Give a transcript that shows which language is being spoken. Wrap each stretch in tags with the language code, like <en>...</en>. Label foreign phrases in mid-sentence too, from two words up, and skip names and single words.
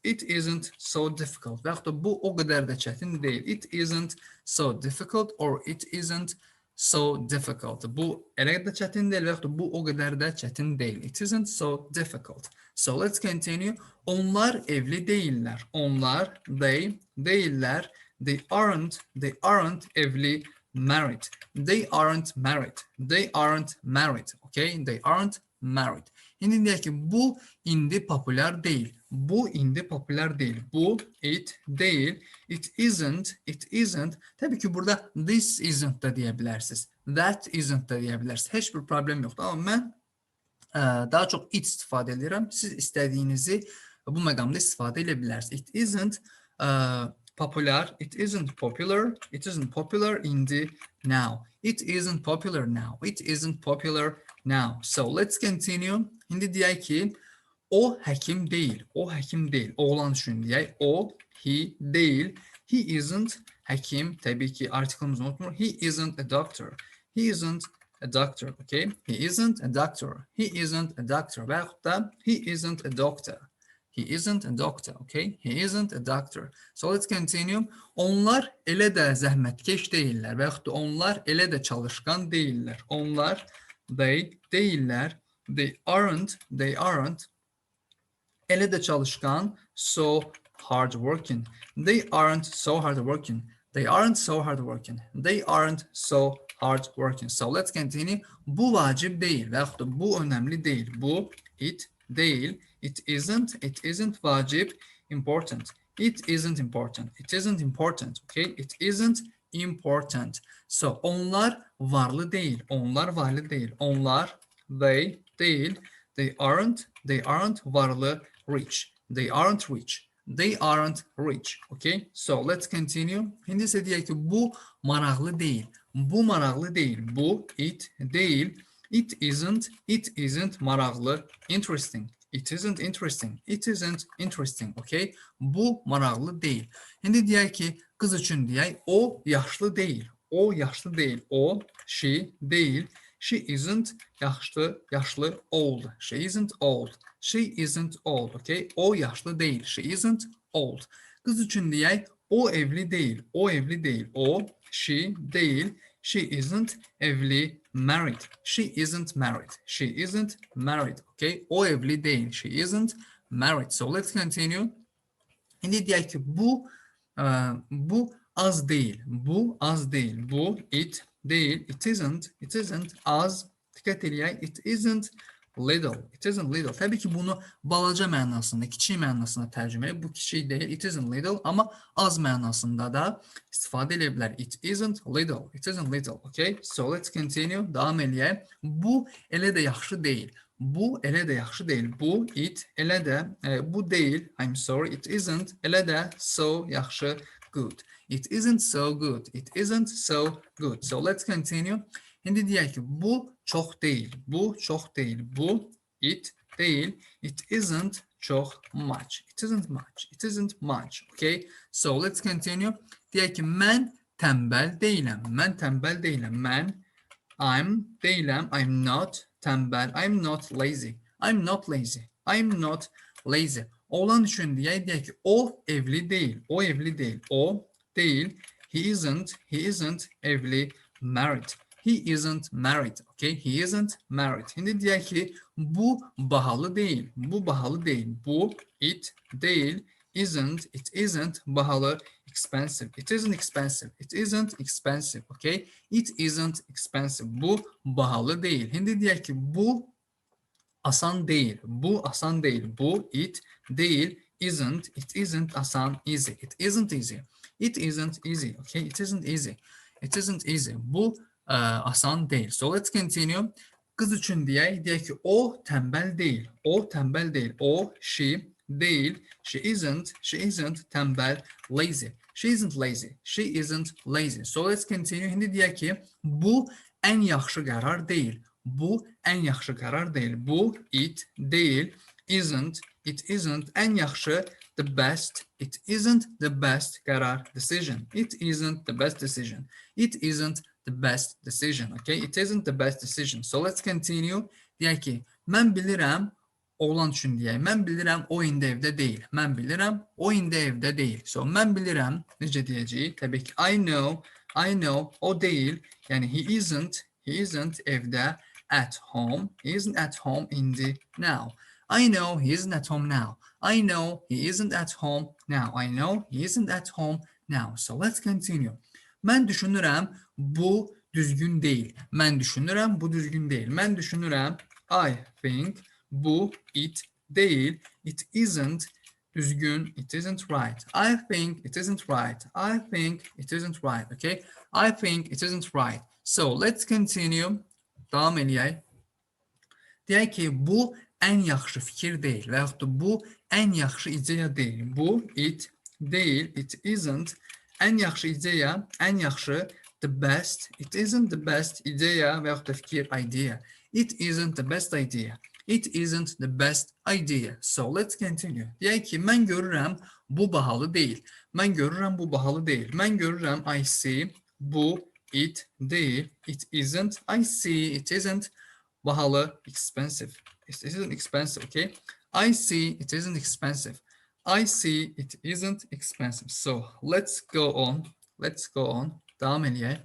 <en>It isn't so difficult.</en> <az>Və yaxud da bu o qədər də çətin deyil.</az> <en>It isn't so difficult or it isn't so difficult.</en> <az>Bu elə də çətin deyil və yaxud da bu o qədər də çətin deyil.</az> <en>It isn't so difficult. So let's continue.</en> <az>Onlar evli deyillər. Onlar, they, deyillər.</az> <en>They aren't evli, married. They aren't married. They aren't married. Okay? They aren't married.</en> <az>İndi deyək ki, bu indi populyar deyil. Bu indi populyar deyil. Bu it deyil.</az> <en>It isn't.</en> <az>Təbii ki, burada</az> <en>this isn't</en> <az>da deyə bilərsiniz.</az> <en>That isn't</en> <az>da deyə bilərsiniz. Heç bir problem yoxdur. Amma mən daha çox it istifadə edirəm. Siz istədiyinizi bu məqamda istifadə edə bilərsiniz.</az> <en>It isn't popular. It isn't popular. It isn't popular indi now. It isn't popular now. It isn't popular now. So let's continue.</en> <az>İndi deyək ki, o həkim deyil. O həkim deyil. Oğlan üçün deyək. O, he deyil.</az> <en>He isn't həkim.</en> <az>Təbii ki, artiklımızı unutmur.</az> <en>He isn't a doctor. He isn't a doctor. Okay? He isn't a doctor. He isn't a doctor.</en> <az>Və yaxud da</az> <en>he isn't a doctor. He isn't a doctor. Okay? He isn't a doctor. So let's continue.</en> <az>Onlar elə də zəhmətkeş deyillər. Və yaxud da onlar elə də çalışqan deyillər. Onlar, they, deyillər.</az> <en>They aren't</en> <az>elə də çalışqan,</az> <en>so hardworking. They aren't so hardworking. They aren't so hardworking. They aren't so hardworking. So let's continue.</en> <az>Bu vacib deyil və yaxud da bu önəmli deyil. Bu it deyil.</az> <en>It isn't vacib, important. It isn't important. It isn't important. Okay? It isn't important.</en> <az>So onlar varlı deyil. Onlar varlı deyil. Onlar,</az> <en>they, deyil. They aren't varlı, rich. They aren't rich. They aren't rich. Okay? So let's continue.</en> <az>Şimdi isə deyək ki, bu maraqlı deyil. Bu maraqlı deyil. Bu it deyil.</az> <en>It isn't maraqlı, interesting. It isn't interesting. It isn't interesting. Okay?</en> <az>Bu maraqlı deyil. Şimdi deyək ki, qız üçün deyək, o yaşlı deyil. O yaşlı deyil. O, she deyil.</az> <en>She isn't</en> <az>yaşlı old.</az> <en>She isn't old. She isn't old.</en> <az>Okay? O yaşlı değil.</az> <en>She isn't old.</en> <az>Qız üçün deyək, o evli değil. O evli değil. O, she değil.</az> <en>She isn't evli, married. She isn't married. She isn't married.</en> <az>Okay? O evli değil.</az> <en>She isn't married. So let's continue.</en> <az>İndi deyək ki, bu az değil. Bu az değil. Bu it değil.</az> <en>It isn't az.</en> <az>Dikkat eləyək.</az> <en>It isn't little. It isn't little.</en> <az>Təbii ki, bunu balaca mənasında, kiçik mənasında tərcümə edək. Bu kiçik deyil.</az> <en>It isn't little.</en> <az>Amma az mənasında da istifadə edə bilər.</az> <en>It isn't little. It isn't little. Okay? So let's continue.</en> <az>Davam eləyək. Bu elə də yaxşı deyil. Bu elə də yaxşı deyil. Bu it elə də bu deyil.</az> <en>I'm sorry. It isn't</en> <az>elə də</az> <en>so yaxşı good. It isn't so good. It isn't so good. So let's continue.</en> <az>İndi deyək ki, bu çox deyil. Bu çox deyil. Bu it deyil.</az> <en>It isn't çox much. It isn't much. It isn't much. Okay? So let's continue.</en> <az>Deyək ki, mən tənbəl deyiləm. Mən tənbəl deyiləm. Mən I'm deyiləm.</az> <en>I'm not tənbəl. I'm not lazy. I'm not lazy. I'm not lazy.</en> <az>Oğlan üçün deyək ki, o evli deyil. O evli deyil. O değil.</az> <en>He isn't</en> <az>evli, married.</az> <en>He isn't married. Okay? He isn't married.</en> <az>Şimdi deyək ki, bu bahalı değil. Bu bahalı değil. Bu it değil.</az> <en>It isn't bahalı, expensive. It isn't expensive. It isn't expensive. Okay? It isn't expensive.</en> <az>Bu bahalı değil. Şimdi deyək ki, bu asan değil. Bu asan değil. Bu it değil.</az> <en>It isn't asan, easy. It isn't easy. It isn't easy. Okay? It isn't easy. It isn't easy.</en> <az>Bu asan değil.</az> <en>So let's continue.</en> <az>Qız üçün deyək ki, o tənbəl deyil. O tənbəl deyil. O,</az> <en>she değil. She isn't tənbəl, lazy. She isn't lazy. She isn't lazy. So let's continue.</en> <az>İndi deyək ki, bu ən yaxşı qərar deyil. Bu ən yaxşı qərar deyil. Bu it değil.</az> <en>It isn't</en> <az>ən yaxşı,</az> <en>the best. It isn't the best qərar, decision. It isn't the best decision. It isn't the best decision. Okay? It isn't the best decision. So let's continue.</en> <az>Deyək ki, mən bilirəm, oğlan üçün deyək. Mən bilirəm, o indi evdə deyil. Mən bilirəm, o indi evdə deyil. So mən bilirəm, necə deyəcəyik? Təbii ki,</az> <en>I know,</en> <az>o deyil.</az> <en>Yəni he isn't evdə, at home. He isn't at home indi, now. I know he isn't at home now. I know he isn't at home now. I know he isn't at home now. So let's continue.</en> <az>Mən düşünürəm, bu düzgün deyil. Mən düşünürəm, bu düzgün deyil. Mən düşünürəm,</az> <en>I think,</en> <az>bu it değil.</az> <en>It isn't düzgün. It isn't right. I think it isn't right. I think it isn't right. Okay? I think it isn't right. So let's continue.</en> <az>Davam eləyək. Deyək ki, bu ən yaxşı fikir deyil və yaxud da bu ən yaxşı ideya deyil. Bu it deyil.</az> <en>It isn't</en> <az>ən yaxşı ideya, ən yaxşı</az> <en>the best. It isn't the best</en> <az>ideya və yaxud da fikir,</az> <en>idea. It isn't the best idea. It isn't the best idea. So let's continue.</en> <az>Deyək ki, mən görürəm, bu bahalı deyil. Mən görürəm, bu bahalı deyil. Mən görürəm,</az> <en>I see,</en> <az>bu it değil.</az> <en>It isn't, I see, it isn't bahalı, expensive. It isn't expensive, okay? I see, it isn't expensive. I see, it isn't expensive. So let's go on. Let's go on.</en> <az>Davam eləyək.</az>